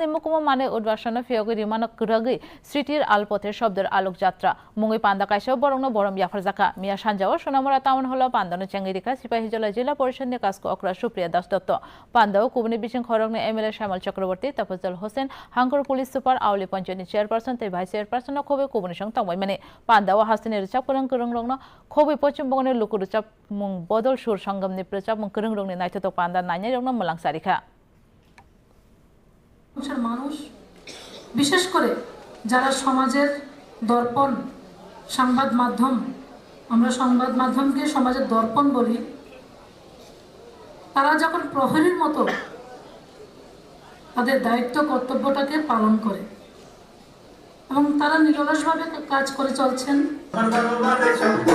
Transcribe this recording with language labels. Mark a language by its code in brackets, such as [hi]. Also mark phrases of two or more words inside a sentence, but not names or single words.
[trp] मुकुमो माने उद्वासनो फियोगै रिमानो करगै स्मृतिर आलपथे शब्दर आलोक यात्रा मुंगै पांदा काइसो बरंनो बरम याफर जाका मिया सानजाओ सोनामरा [en] town hall [trp] पांदानो चेंगै रिका सिपाहीजला जिल्ला परिषदनि कासको अक्रा सुप्रिया दास दत्त पांदाओ कुबनि बिसिं खरगनि एमएलए श्यामल चक्रवर्ती तफजल होसेन हांकर [en] police super [trp] आवली पंचायतनि चेयरपारसन ते [en] vice chairperson [trp] खबे कुबनि सं तंबाय माने पांदाओ हास्तिनि रिचाप करं करं रंनो खबे पश्चिम बंगनि लुकु रिचाप मुं बदल सुर संगमनि रिचाप मुं करं रंनि नायथतो पांदा नायनाय रंनो मलांसारिखा [bn] মানুষ বিশেষ করে যারা সমাজের দর্পণ সংবাদ মাধ্যম আমরা সংবাদ মাধ্যমকে সমাজের দর্পণ বলি তারা যখন প্রহরীর মতো তাদের দায়িত্ব কর্তব্যটাকে পালন করে এবং তারা নিরলসভাবে কাজ করে চলছেন